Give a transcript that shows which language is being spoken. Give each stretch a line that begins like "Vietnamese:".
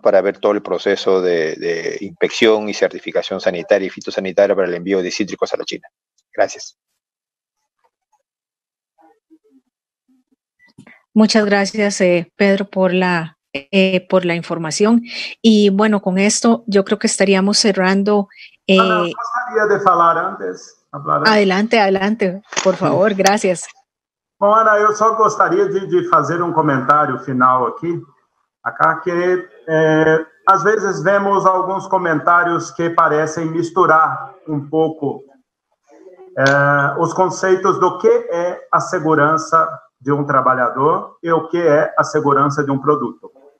Spanish: Para ver todo el proceso de inspección y certificación sanitaria y fitosanitaria para el envío de cítricos a la China. Gracias. Muchas gracias, Pedro, por la información. Y bueno, con esto yo creo que estaríamos cerrando.
Portuguese: Ana, gostaria de falar antes.
Spanish: Adelante, por favor, gracias.
Portuguese: Bom, Ana, eu só gostaria de fazer comentário final aqui, que às vezes vemos alguns comentários que parecem misturar pouco os conceitos do que é a segurança de trabalhador e o que é a segurança de produto.